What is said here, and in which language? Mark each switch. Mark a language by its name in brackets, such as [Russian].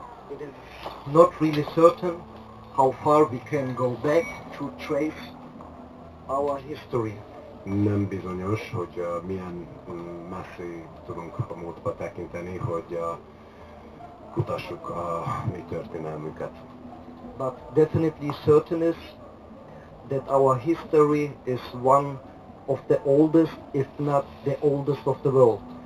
[English] It is not really certain how far we can go back to trace our history. [Hungarian] Nem bizonyos, hogy milyen messzi tudunk a múltba tekinteni, hogy kutassuk a mi történelmünket. [English] But definitely certain is that our history is one of the oldest, if not the oldest of the world.